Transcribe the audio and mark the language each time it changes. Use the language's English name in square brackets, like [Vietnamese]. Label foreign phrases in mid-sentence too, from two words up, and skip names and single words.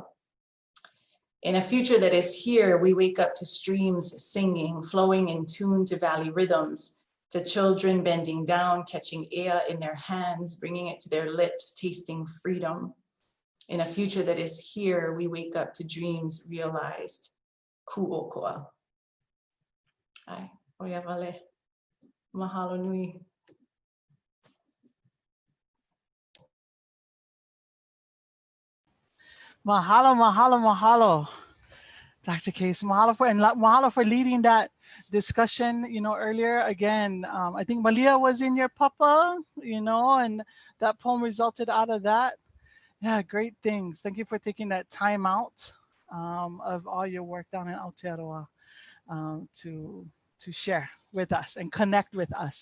[English] In a future that is here, we wake up to streams singing, flowing in tune to valley rhythms, to children bending down, catching ea in their hands, bringing it to their lips, tasting freedom. In a future that is here, we wake up to dreams realized, Kūʻokoʻa. [Hawaiian] Ai, oia wale, mahalo nui. Mahalo, mahalo, mahalo, [English] Dr. Case. Mahalo for leading that discussion, earlier. Again, I think Malia was in your papa, and that poem resulted out of that. Yeah, great things. Thank you for taking that time out of all your work down in Aotearoa to share with us and connect with us.